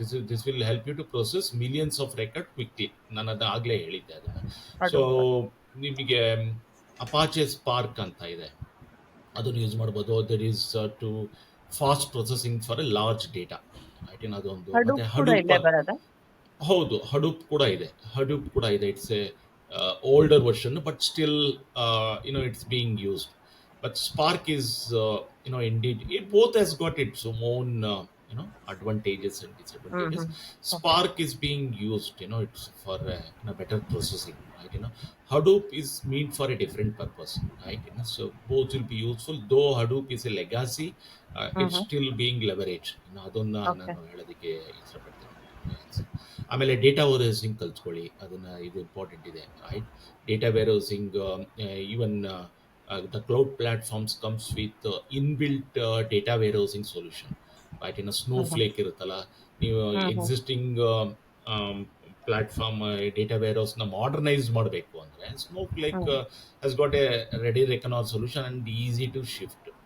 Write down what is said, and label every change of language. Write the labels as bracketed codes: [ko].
[en] this will help you to process millions of record quickly. [kn] ನಾನು ಅದು ಆಗಲೇ ಹೇಳಿದ್ದೆ ಅದನ್ನು. So [en] Hadoop. [kn] ನಿಮಗೆ ಅಪಾಚೆ ಸ್ಪಾರ್ಕ್ ಅಂತ ಇದೆ, ಅದನ್ನು ಯೂಸ್ ಮಾಡ್ಬೋದು. [en] That is to fast processing for a large data, right. [kn] ಅದೊಂದು. [en] Hadoop [kn] ಮತ್ತೆ ಕೂಡ [en] Hadoop, [kn] ಇಲ್ಲೇ ಬರೋದಾ? ಹೌದು, ಹಡೂಪ್ ಕೂಡ ಇದೆ. ಹಡೂಪ್ ಕೂಡ ಇದೆ. [en] It's a older version, but still it's being used. But Spark is, indeed, it both has got its own, advantages and disadvantages. Okay. Spark is being used, it's for better processing, right? Hadoop is meant for a different purpose, right? So both will be useful. Though Hadoop is a legacy, it's still being leveraged. [kn] ಅದನ್ನ [en] Okay. [kn] ನಾನು ಹೇಳೋದಕ್ಕೆ ಇಷ್ಟಪಡ್ತೀನಿ. ಆಮೇಲೆ data warehousing ಕಲ್ತ್ಕೊಳ್ಳಿ, ಅದನ್ನ, ಇದು important ಇದೆ, right. Data warehousing, even [en] the cloud platforms comes with inbuilt data warehousing solution, right? Snowflake [kn] ಇರುತ್ತಲ್ಲ, ನೀವು [en] Existing platform data warehouse ನ modernise ಮಾಡಬೇಕು ಅಂದ್ರೆ Snowflake has got a ready reckoner solution and easy to shift.